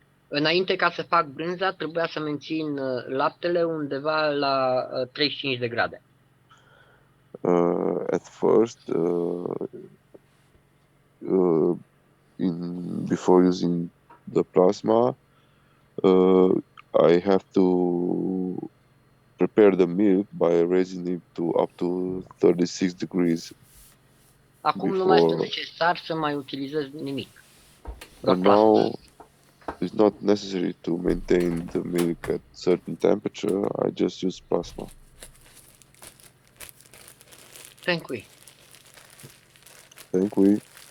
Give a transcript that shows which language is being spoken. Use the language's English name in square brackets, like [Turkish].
[Romanian] Înainte ca să fac brânza, trebuia să mențin laptele undeva la 35 de grade. [English] At first, before using the plasma, I have to prepare the milk by raising it to up to 36 degrees. [Romanian] Acum nu mai este necesar să mai utilizez nimic. [English] And now it's not necessary to maintain the milk at certain temperature. I just use plasma. Thank you. Thank you.